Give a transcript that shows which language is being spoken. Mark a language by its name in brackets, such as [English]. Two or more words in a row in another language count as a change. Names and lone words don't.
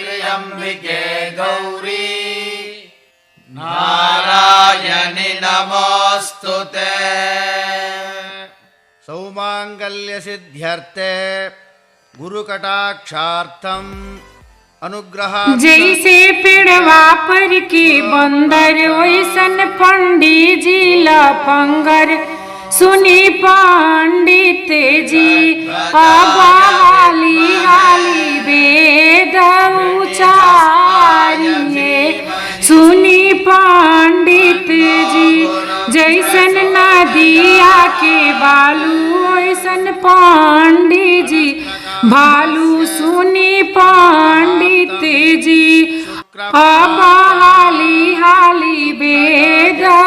[Sanskrit] त्र्यम्बिके गौरी नारायणि नमोऽस्तुते। सौमांगल्य सिद्ध्यर्थे गुरुकटाक्षार्थम अनुग्रह। [Bhojpuri] जैसे पेड़वा पर के बंदर वैसन पंडित जी लफंगर सुनी पंडित जी अब हाली हाली वेद उचारिए सुनी पंडित जी। जैसन नदिया के बालू वैसन पंडित जी भालू सुनी पंडित जी अब हाली हाली वेद